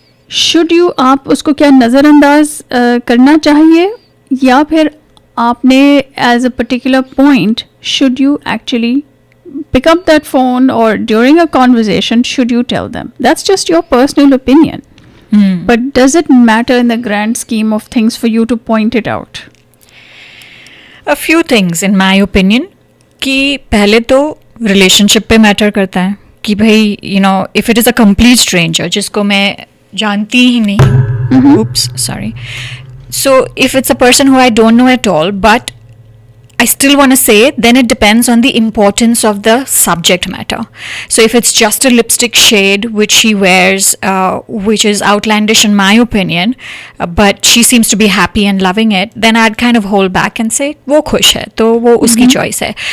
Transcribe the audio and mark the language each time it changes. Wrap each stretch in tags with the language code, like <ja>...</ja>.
<en>Should you</en> <hi>आप उसको क्या नज़रअंदाज करना चाहिए, या फिर आपने</hi> <en>as a particular point should you actually pick up that phone, or during a conversation should you tell them? That's just your personal opinion. But does it matter in the grand scheme of things for you to point it out? A few things in my opinion.</en> <hi>कि पहले तो relationship पे matter करता है कि भाई</hi> <en>if it is a complete stranger</en> <hi>जिसको मैं जानती ही नहीं,</hi> <en>oops, sorry. So if it's a person who I don't know at all, but I still want to say, then it depends on the importance of the subject matter. So if it's just a lipstick shade which she wears, which is outlandish in my opinion, but she seems to be happy and loving it, then I'd kind of hold back and say,</en> <hi>wo khush hai, to wo uski choice hai.</hi>